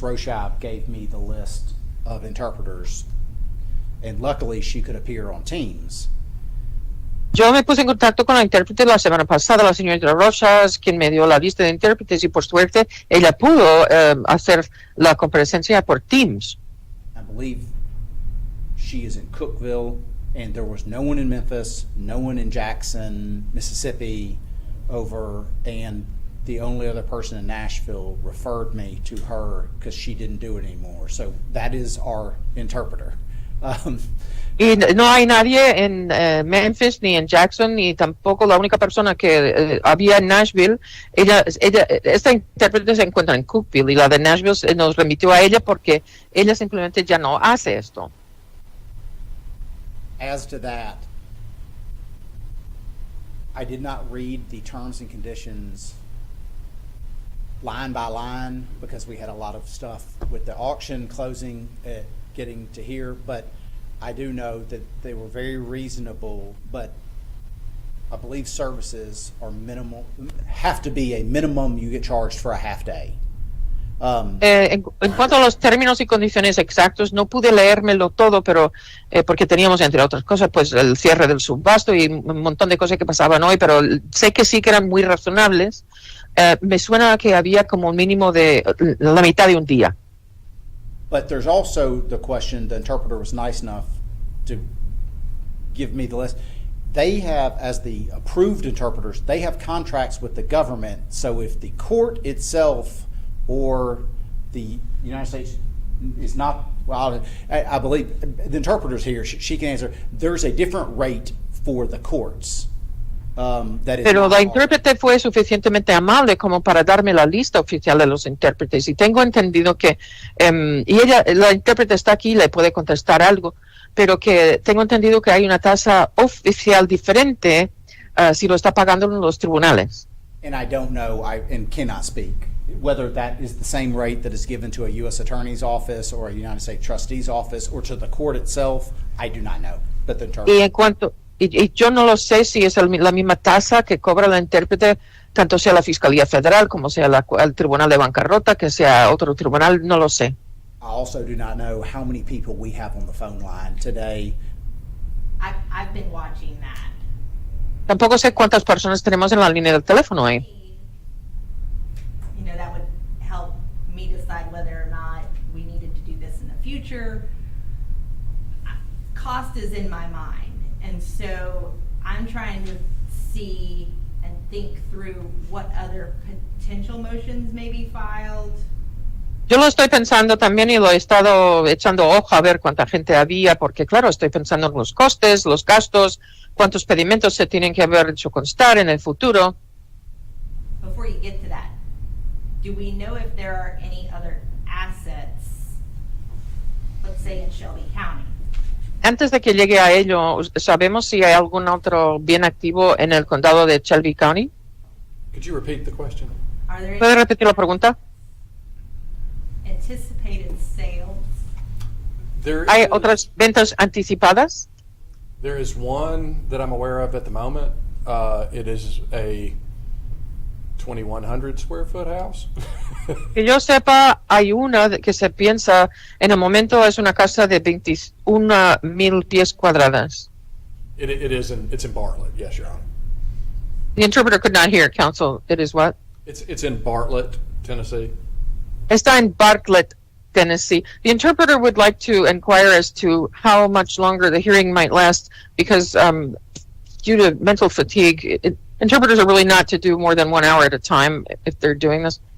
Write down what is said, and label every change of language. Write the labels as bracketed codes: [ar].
[en] Roshab gave me the list of interpreters, and luckily she could appear on Teams. [es] Yo me puse en contacto con la intérprete la semana pasada, la señorita Rosas, quien me dio la lista de intérpretes, y por suerte ella pudo hacer la comparecencia por Teams. [en] I believe she is in Cookville, and there was no one in Memphis, no one in Jackson, Mississippi, over, and the only other person in Nashville referred me to her because she didn't do it anymore. So that is our interpreter. [es] Y no hay nadie en Memphis, ni en Jackson, ni tampoco la única persona que había en Nashville. Esta intérprete se encuentra en Cookville y la de Nashville nos remitió a ella porque ella simplemente ya no hace esto. [en] As to that, I did not read the terms and conditions line by line because we had a lot of stuff with the auction closing, getting to here, but I do know that they were very reasonable, but I believe services are minimal, have to be a minimum you get charged for a half day. [es] En cuanto a los términos y condiciones exactos, no pude leérmelo todo, pero porque teníamos, entre otras cosas, pues el cierre del subvasto y un montón de cosas que pasaban hoy, pero sé que sí que eran muy razonables. Me suena que había como un mínimo de la mitad de un día. [en] But there's also the question, the interpreter was nice enough to give me the list. They have, as the approved interpreters, they have contracts with the government. So if the court itself or the United States is not, well, I believe the interpreter's here, she can answer, there's a different rate for the courts. [es] Pero la intérprete fue suficientemente amable como para darme la lista oficial de los intérpretes y tengo entendido que, y ella, la intérprete está aquí, le puede contestar algo, pero que tengo entendido que hay una tasa oficial diferente si lo está pagando en los tribunales. [en] And I don't know, and cannot speak, whether that is the same rate that is given to a U.S. Attorney's office or a United States Trustee's office or to the court itself. I do not know. But the interpreter. [es] Y en cuanto, y yo no lo sé si es la misma tasa que cobra la intérprete, tanto sea la Fiscalía Federal como sea el Tribunal de Bancarrota, que sea otro tribunal, no lo sé. [en] I also do not know how many people we have on the phone line today. I've been watching that. [es] Tampoco sé cuántas personas tenemos en la línea del teléfono ahí. [en] You know, that would help me decide whether or not we needed to do this in the future. Cost is in my mind. And so I'm trying to see and think through what other potential motions may be filed. [es] Yo lo estoy pensando también y lo he estado echando ojo a ver cuánta gente había, porque claro, estoy pensando en los costes, los gastos, cuántos pedimentos se tienen que haber hecho constar en el futuro. [en] Before you get to that, do we know if there are any other assets, let's say in Shelby County? [es] Antes de que llegue a ello, ¿sabemos si hay algún otro bien activo en el condado de Shelby County? [en] Could you repeat the question? Are there [es] ¿Puede [en] any [es] repetir la pregunta? [en] anticipated sales? [es] ¿Hay otras ventas anticipadas? [en] There is one that I'm aware of at the moment. It is a 2,100 square foot house. [es] Que yo sepa, hay una que se piensa, en el momento es una casa de 21,000 pies cuadradas. [en] It's in Bartlett, yes, Your Honor. The interpreter could not hear, counsel. It is what? It's in Bartlett, Tennessee. [es] Está en Bartlett, Tennessee. [en] The interpreter would like to inquire as to how much longer the hearing might last because due to mental fatigue, interpreters are really not to do more than 1 hour at a time if they're doing this.